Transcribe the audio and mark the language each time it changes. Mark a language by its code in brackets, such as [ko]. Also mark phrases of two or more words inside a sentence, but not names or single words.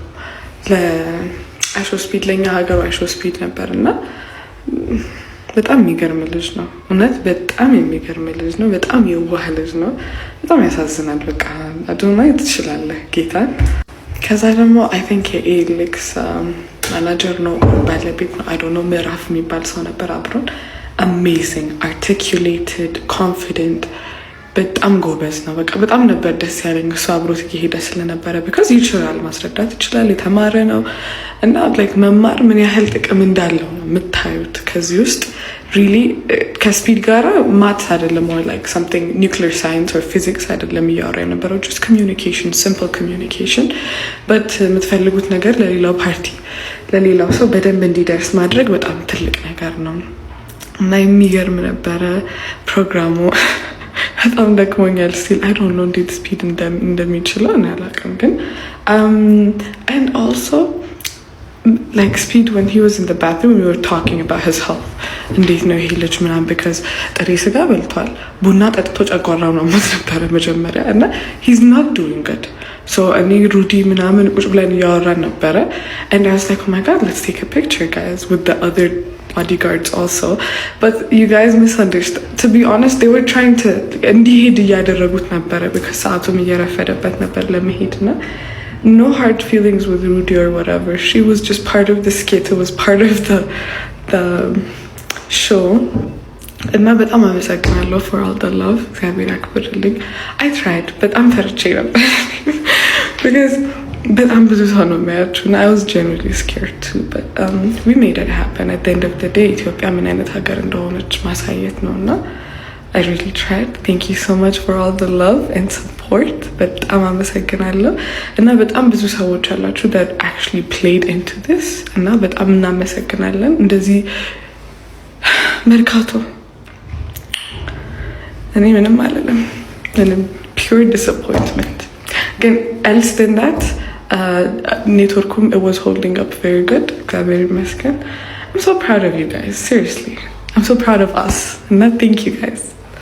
[am] ለአይሾ ስፒድ ለኛ ሀገሩ አይሾ ስፒድ ነበርና በጣም የሚገርም ልጅ ነው እውነት በጣም የሚገርም ልጅ ነው በጣም የዋህ ልጅ ነው በጣም ያሳዝናል በቃ አዶናይ ትችላለህ ጌታን ከዛ ደግሞ [en] I think [am] የኤሌክስ ማናጀር ነው ባለቤት ነው [en] I don't know [am] ምዕራፍ የሚባል ሰው ነበር አብሮን [en] amazing articulated confident [am] በጣም ጎበዝ ነው በቃ በጣም ነበር ደስ ያለኝ እሱ አብሮት እየሄደ ስለነበረ because ይችላል ማስረዳት ይችላል የተማረ ነው እና like መማር ምን ያህል ጥቅም እንዳለው ነው የምታዩት ከዚህ ውስጥ ሪሊ ከስፒድ ጋር ማትስ አይደለም [en] or like something nuclear science or physics [am] አይደለም እያወራ የነበረው [en] just communication, simple communication but [am] የምትፈልጉት ነገር ለሌላው ፓርቲ ለሌላው ሰው በደንብ እንዲደርስ ማድረግ በጣም ትልቅ ነገር ነው እና የሚገርም ነበረ ፕሮግራሙ በጣም ደክሞኛል [en] still I don't know [am] እንዴት ስፒድ እንደሚችለው እና አላውቅም ግን [en] and also like speed when he was in the bathroom we were talking about his health [am] እንዴት ነው ይሄ ልጅ ምናምን [en] because [am] ጥሬ ስጋ በልቷል ቡና ጠጥቶ ጨጓራው ነው ነበረ መጀመሪያ እና [en] he's not doing good so [am] እኔ ሩዲ ምናምን ቁጭ ብለን እያወራን ነበረ [en] and I was like oh my god let's take a picture guys with the other bodyguards also but you guys misunderstood to be honest they were trying to [am] እንዲሄድ እያደረጉት ነበረ [en] because [am] ሰዓቱም እየረፈደበት ነበር ለመሄድና [en] no hard feelings with Rudy or whatever. She was just part of the skit. It was part of the show. And now, but I'm amazagnaalo for all the love. I tried, but I'm terrible because but I'm and I was genuinely scared too. But we made it happen. At the end of the day, [am] ኢትዮጵያ ምንአይነት ሀገር እንደሆነች ማሳየት ነውና [en] I really tried. Thank you so much for all the love and support. [am] በጣም አመሰግናለሁ እና በጣም ብዙ ሰዎች አላችሁ [en] that actually played into this [am] እና በጣም እናመሰግናለን እንደዚህ መርካቶ እኔ ምንም አልልም ምንም [en] pure disappointment [am] ግን [en] else than that [am] ኔትወርኩም [en] it was holding up very good [am] እግዚአብሔር ይመስገን [en] I'm so proud of you guys seriously I'm so proud of us and thank you guys